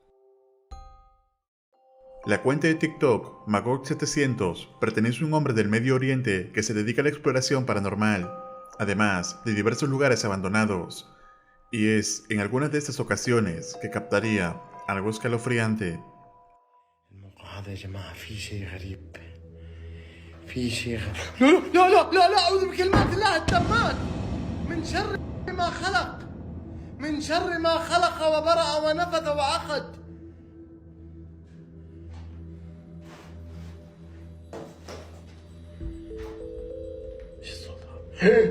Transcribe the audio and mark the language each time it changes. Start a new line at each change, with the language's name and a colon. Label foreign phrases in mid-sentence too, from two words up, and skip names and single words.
Spanish: La cuenta de TikTok Magog700 pertenece a un hombre del Medio Oriente que se dedica a la exploración paranormal, además de diversos lugares abandonados, y es en algunas de estas ocasiones que captaría algo escalofriante.
Arabic: الموقع هذا يا جماعة في شيء غريب. في شيء غريب. لا لا لا لا أعوذ بكلمات الله التامات من شر ما خلق. من شر ما خلق وبرأ ونفث وعقد. ايش الصوت هذا؟